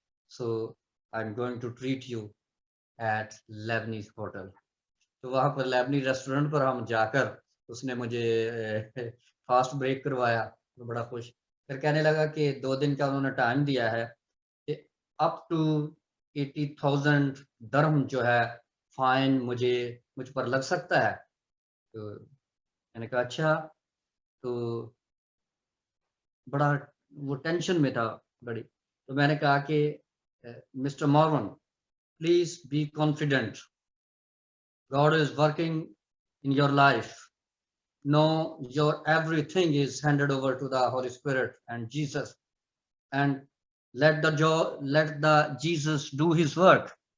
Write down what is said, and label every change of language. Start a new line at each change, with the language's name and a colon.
English: So I'm going to treat you at Lebanese hotel.
Hindi: तो वहाँ पर लेबनी रेस्टोरेंट पर हम जाकर उसने मुझे फास्ट ब्रेक करवाया, तो बड़ा खुश। फिर कहने लगा कि 2 दिन का उन्होंने टाइम दिया है कि अप टू 80,000 दरहम जो है फाइन मुझ पर लग सकता है। तो मैंने कहा अच्छा। तो बड़ा वो टेंशन में था बड़ी। तो मैंने कहा कि mister मॉर्वन,
English: Please be confident, God is working in your life. Know your everything is handed over to the Holy Spirit and Jesus, and let the Jesus do his work.